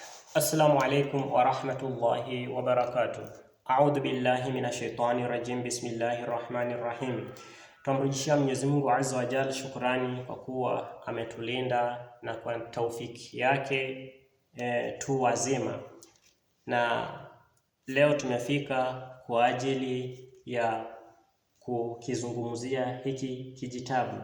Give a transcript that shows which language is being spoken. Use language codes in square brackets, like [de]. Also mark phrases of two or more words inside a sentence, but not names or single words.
[ar] السلام عليكم ورحمة الله وبركاته. أعوذ بالله من الشيطان الرجيم. بسم الله الرحمن الرحيم. [sw] Tumrudishia Mwenyezi Mungu [ar] عز وجل [sw] shukrani kwa kuwa ametulinda na kwa taufiki yake tu wazima, na leo tumefika kwa ajili ya kukizungumzia hiki kijitabu.